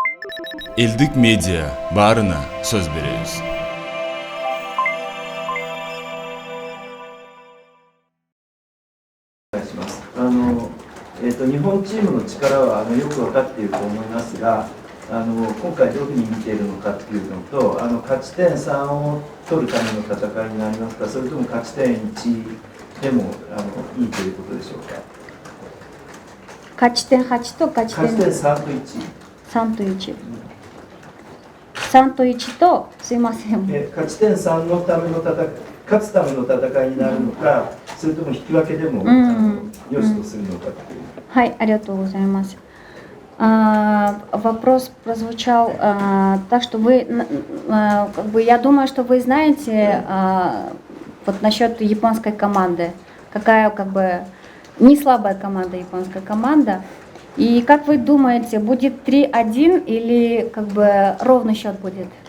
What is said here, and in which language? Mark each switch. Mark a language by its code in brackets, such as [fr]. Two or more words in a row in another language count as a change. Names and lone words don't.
[ky] Элдик Медиа барына сөз берериз. [ja] 日本チームの力はよく分かっていると思いますが、今回どういうふうに見ているのかというのと、勝ち点3を取るための戦いになりますか、それとも勝ち点1でもいいということでしょうか。勝ち点8と勝ち点 3と1。 3と1。3と1と、すいません。勝ち点3のための勝つための戦いになるのか、それとも引き分けでもよしとするのかという。はい、ありがとうございます。 [ru] Вопрос прозвучал так, что вы, я думаю, что вы знаете вот насчет японской команды, какая не слабая команда японская команда. И как вы думаете, будет 3-1 или ровный счет будет?